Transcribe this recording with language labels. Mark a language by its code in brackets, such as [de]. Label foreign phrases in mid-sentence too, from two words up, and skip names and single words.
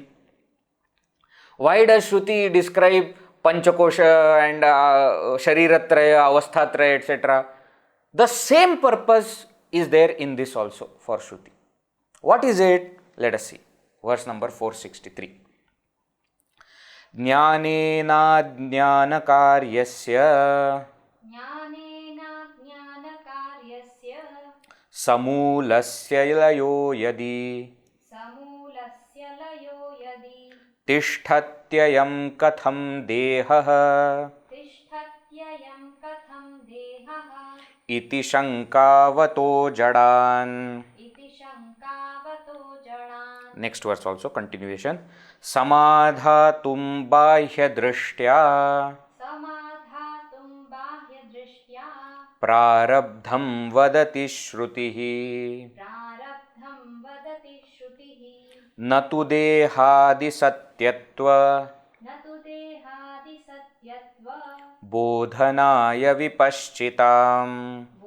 [en] Why does Shruti describe Panchakosha and Sharīratraya, Avasthatraya, etc.? The same purpose is there in this also for Shruti. What is it? Let us see. Verse number 463. [sa] ज्ञानेनाज्ञानकार्यस्य समूलस्य लयो यदि तिष्ठत्ययं कथं देह इति शङ्कावतो जडान्. [en] Next verse also continuation. [sa] समाधातुं बाह्यदृष्ट्या प्रारब्धं वदति श्रुतिः न तु देहादि सत्यत्व बोधनाय विपश्चिताम्